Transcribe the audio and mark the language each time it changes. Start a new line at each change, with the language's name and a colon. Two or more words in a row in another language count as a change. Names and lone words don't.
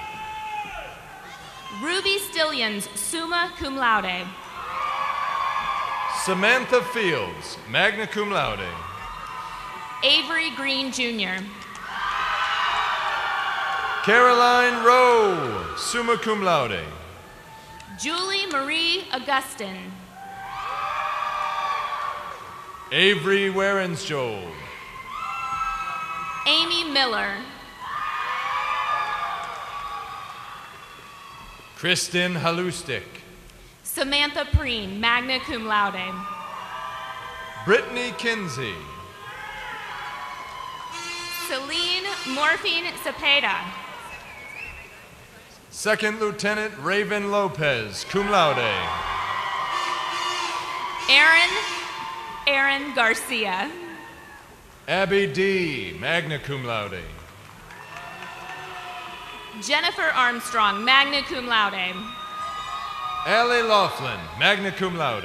English: Ruby Stillions,
Latin: summa cum laude.
English: Samantha Fields,
Latin: magna cum laude.
English: Avery Green Jr. Caroline Rowe,
Latin: summa cum laude.
English: Julie Marie Augustin. Avery Warensjold. Amy Miller. Kristen Halustik. Samantha Preen,
Latin: magna cum laude.
English: Brittany Kinsey. Celine Morphine Cepeda. Second Lieutenant Raven Lopez,
Latin: cum laude.
English: Aaron Garcia. Abby D.,
Latin: magna cum laude.
English: Jennifer Armstrong,
Latin: magna cum laude.
English: Allie Laughlin,
Latin: magna cum laude.